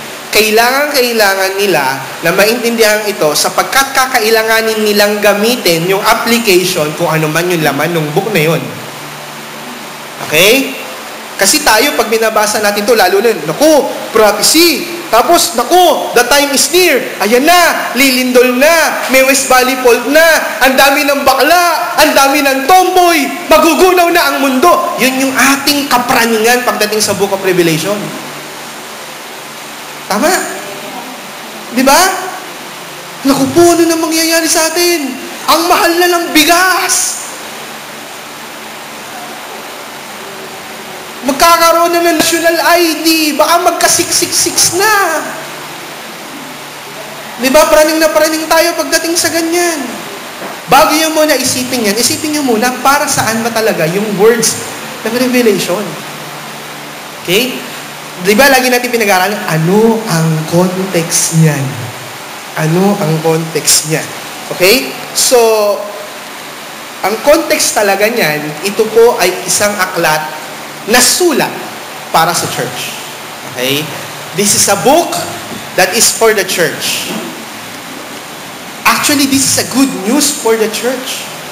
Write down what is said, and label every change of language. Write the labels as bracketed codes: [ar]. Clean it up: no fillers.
[tl] Kailangan nila na maintindihan ito sapagkat kakailanganin nilang gamitin yung application kung ano man yung laman ng book na yun. Okay? Kasi tayo, pag binabasa natin to lalo na, naku, prophecy. Tapos, naku, [en] the time is near. [tl] Ayan na, lilindol na, may West Valley Fault na, ang dami ng bakla, ang dami ng tomboy, magugunaw na ang mundo. Yun yung ating kapraningan pagdating sa Book of Revelation. Tama? Di ba? Naku po, ano na mangyayari sa atin? Ang mahal na ng bigas. Magkakaroon na ng national ID. Baka magka-666 na. Di ba? Praning na praning tayo pagdating sa ganyan. Bago nyo muna isipin yan, isipin nyo muna para saan ba talaga yung words ng Revelation. Okay? Di ba, lagi natin pinag-aaralan, ano ang context niyan? Ano ang context niyan? Okay? So, ang context talaga niyan, ito po ay isang aklat na sulat para sa church. Okay? [en] This is a book that is for the church. Actually, this is a good news for the church.